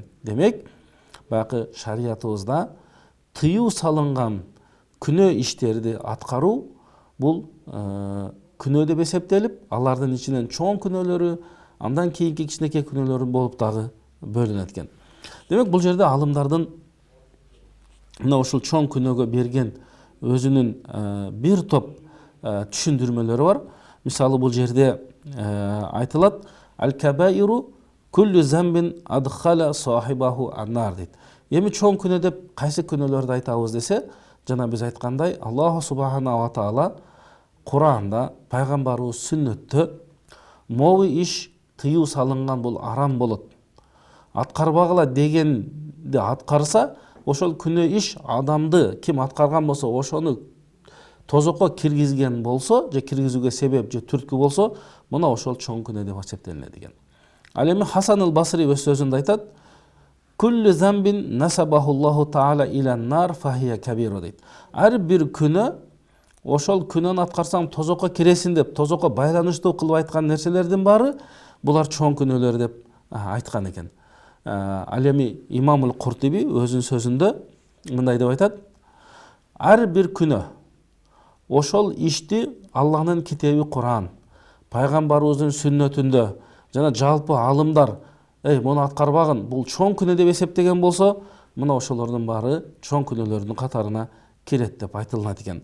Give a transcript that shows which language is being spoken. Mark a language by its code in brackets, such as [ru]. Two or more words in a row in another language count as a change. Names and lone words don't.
[ky] Демек, баягы шариятыбызда тыюу салынган күнөө иштерди аткаруу бул күнөө деп эсептелип, алардын ичинен чоң күнөөлөрү, андан кийинки кичинекей күнөөлөрү болуп дагы бөлүнөт экен. Демек, бул жерде алымдардын мына ушул чоң күнөөгө берген өзүнүн бир топ түшүндүрмөлөрү бар. Мисалы, бул жерде айтылат: [ar] "الكبائر كل ذنب أدخل صاحبه النار" дейт. [ky] Эми чоң күнөө деп кайсы күнөөлөрдү айтабыз десе, жана биз айткандай, [ar] الله سبحانه وتعالى [ky] Куранда, пайгамбарыбыз сүннөттө могу иш тыюу салынган бул арам болот, аткарбагыла дегенди аткарса, ошол күнөө иш адамды ким аткарган болсо, ошону тозокко киргизген болсо, же киргизүүгө себеп же түрткү болсо, мына ошол чоң күнөө деп эсептелинет экен. Ал эми Хасан ал-Басри өз сөзүндө айтат: [ar] "كل ذنب نسبه الله تعالى إلى النار فهي كبيرة" дейт. [ky] Ар бир күнөө, ошол күнөөнү аткарсаң тозокко киресиң деп, тозокко байланыштуу кылып айткан нерселердин баары булар чоң күнөөлөр деп айткан экен. Ал эми Имамул Куртуби өзүнүн сөзүндө мындай деп айтат: ар бир күнөө ошол ишти Аллахнын китеби Куран, пайгамбарыбыздын сүннөтүндө жана жалпы алымдар муну аткарбагын, бул чоң күнөө деп эсептеген болсо, мына ошолордун баары чоң күнөөлөрдүн катарына кирет деп айтылат экен.